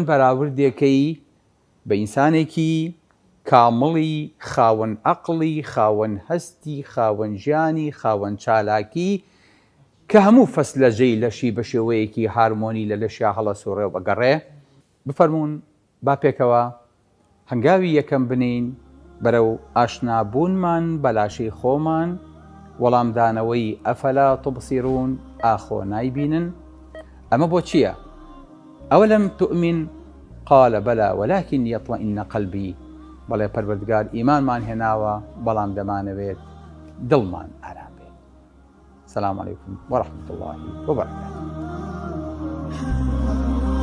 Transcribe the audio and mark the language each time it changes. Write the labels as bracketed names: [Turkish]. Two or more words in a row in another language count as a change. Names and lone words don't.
[Central Kurdish] بەراوردێکەی بە ئینسانێکی کامڵی خاوەن عەقڵی خاوەن هەستی خاوەن ژیانی خاوەن چالاکی کە هەموو فەسلە ژەی لەشی بە شێوەیەکی هارمۆنی لە لەشیا هەڵە سوڕێ و بەگەڕێ بفەرمونون با پێکەوە هەنگاوی یەکەم بنین بەرەو ئاشنابوونمان بەلاشەی خۆمان وەڵامدانەوەی [Arabic] ئەفەلا تبصیرون [Central Kurdish] ئاخۆ نایبینن ئەمە بۆ چییە؟ [Arabic] ئەوەلەم تؤمن قال بەلا ولكن يطمئن قلبي [Central Kurdish] بەڵێ پەروەردگار ئیمانمان هێناوە بەڵام دەمانەوێت دڵمان ئارام بێت. [Arabic] سلام علیکم وەرەحمەتوڵڵاهی وبەرەکاتوه.